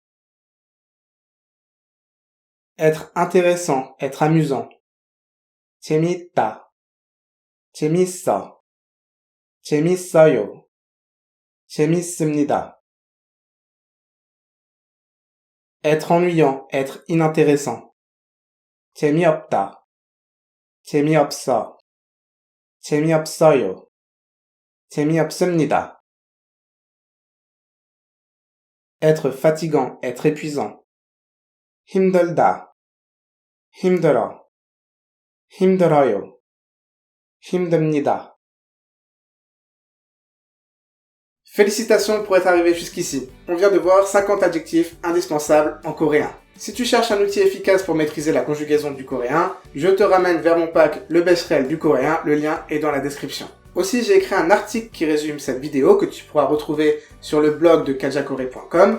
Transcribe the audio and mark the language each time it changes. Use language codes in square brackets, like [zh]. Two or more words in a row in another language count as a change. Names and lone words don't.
[fr] Être intéressant, être amusant. [ko] 재미있다, 재미있어, 재미있어요, 재미있습니다. [fr] Être ennuyant, être inintéressant. [ko] 재미없다, 재미없어, 재미없어요, 재미없습니다. [fr] Être fatigant, être épuisant. [ko] 힘들다, 힘들어, 힘들어요, 힘듭니다. [fr] Félicitations pour être arrivé jusqu'ici. On vient de voir 50 adjectifs indispensables en coréen. Si tu cherches un outil efficace pour maîtriser la conjugaison du coréen, je te ramène vers mon pack Le Bescherelle du coréen, le lien est dans la description. Aussi, j'ai écrit un article qui résume cette vidéo que tu pourras retrouver sur le blog de kajakoré.com.